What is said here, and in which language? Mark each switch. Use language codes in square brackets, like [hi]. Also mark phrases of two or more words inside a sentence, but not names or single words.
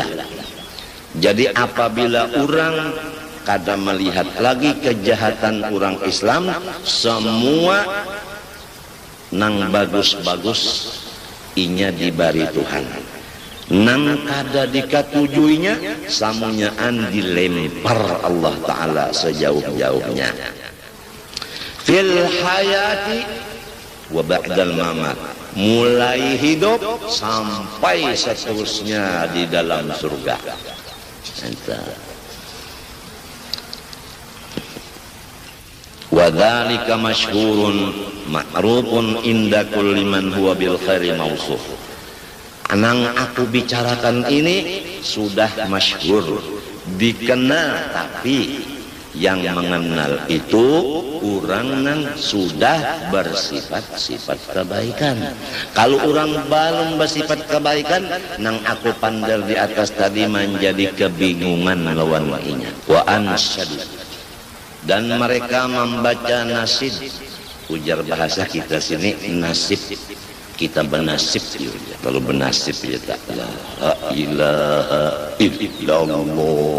[bjn] Jadi apabila orang kada melihat lagi kejahatan orang Islam, semua nang bagus-bagus inya dibari Tuhan, nang kada dikatujuinya samunyaan dilempar Allah Ta'ala sejauh-jauhnya. [ar] في الحياة وبعد الممات, [id] mulai hidup sampai seterusnya di dalam surga. [ar] وذلك مشهور معروف عند كل من هو بالخير موصوف. [id] Anang aku bicarakan ini sudah masyhur, dikenal, tapi yang mengenal itu orang yang sudah bersifat-sifat kebaikan. Kalau orang belum bersifat kebaikan, [bjn] nang aku pandal di atas tadi menjadi kebingungan lawan inya. [ar] وأنشد, [id] dan mereka membaca nasid. [bjn] Ujar bahasa kita sini nasib, kita bernasib ya. Kalau bernasib ya tak [ar] لا إله إلا الله.